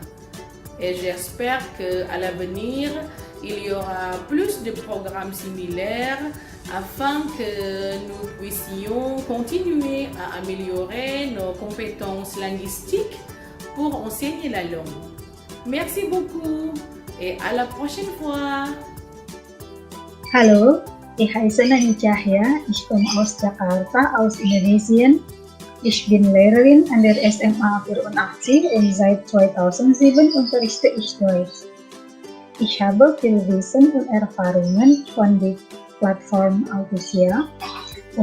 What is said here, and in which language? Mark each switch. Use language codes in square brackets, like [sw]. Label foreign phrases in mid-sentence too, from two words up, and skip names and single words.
[fr] Et j'espère qu'à l'avenir, il y aura plus de programmes similaires afin que nous puissions continuer à améliorer nos compétences linguistiques pour enseigner la langue. Merci beaucoup et à la prochaine fois. [de] Hallo, ich heiße Nahi Cahya, ich komme aus Jakarta, aus Indonesien. Ich bin Lehrerin an der SMA 84 und seit 2007 unterrichte ich Deutsch. Ich habe viel Wissen und Erfahrungen von der Plattform Alticia.